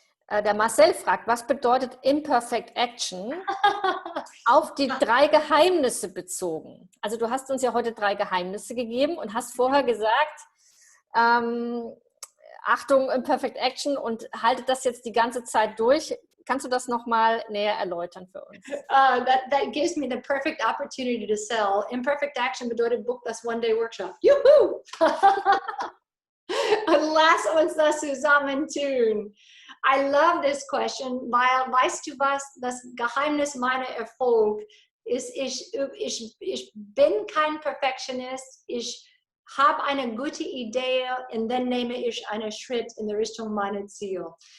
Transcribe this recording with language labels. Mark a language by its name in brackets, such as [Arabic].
[German] Der Marcel fragt, was bedeutet Imperfect Action auf die 3 Geheimnisse bezogen? Also du hast uns ja heute 3 Geheimnisse gegeben und hast vorher gesagt, Achtung, Imperfect Action und haltet das jetzt die ganze Zeit durch. Kannst du das nochmal näher erläutern für uns? [English] That gives me the perfect opportunity to sell. [German] Imperfect Action bedeutet, [English] book [German] das One-Day-Workshop. Juhu! Und lass uns das zusammen tun. [English] I love this question, [German] weil, weißt du was, das Geheimnis meiner Erfolg ist, ich bin kein Perfektionist, ich habe eine gute Idee und dann nehme ich einen Schritt in die Richtung meiner Ziele.